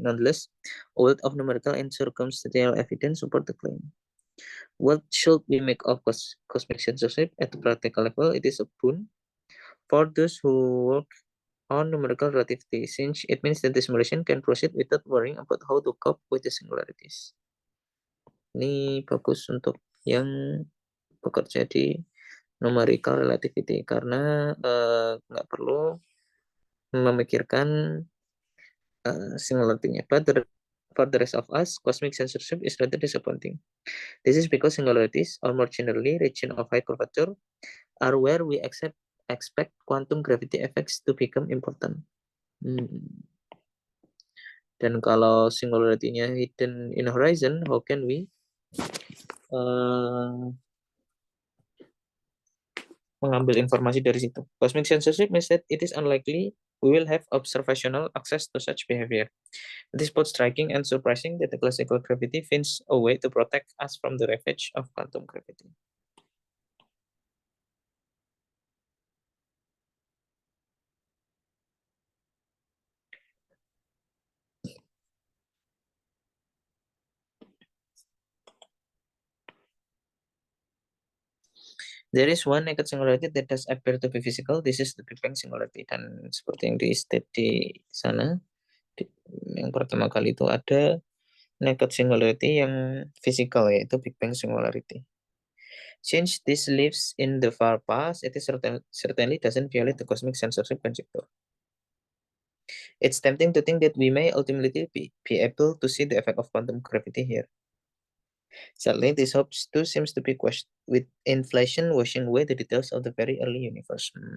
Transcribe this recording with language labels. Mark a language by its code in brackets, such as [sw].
[en] Nonetheless, a wealth of numerical and circumstantial evidence support the claim. What should we make of cosmic censorship at the practical level? It is a boon for those who work on numerical relativity, since it means that the simulation can proceed without worrying about how to cope with the singularities. [id] Ini bagus untuk yang bekerja di numerical relativity karena nggak perlu memikirkan singularity-nya. [en] But for the rest of us, cosmic censorship is rather disappointing. This is because singularities, or more generally, region of high curvature, are where we expect quantum gravity effects to become important. [id] Dan kalau singularity-nya [en] hidden in horizon, how can we [id] mengambil informasi dari situ? [en] Cosmic censorship means that it is unlikely we will have observational access to such behavior. It is both striking and surprising that the classical gravity finds a way to protect us from the ravage of quantum gravity. There is one naked singularity that does appear to be physical. This is the Big Bang singularity. [id] Dan seperti yang di state di sana, yang pertama kali itu ada naked singularity yang physical, yaitu Big Bang singularity. [en] Since this lives in the far past, it is certainly doesn't violate the cosmic censorship conjecture. It's tempting to think that we may ultimately be able to see the effect of quantum gravity here. Sadly, this hope too seems to be quashed with inflation washing away the details of the very early universe.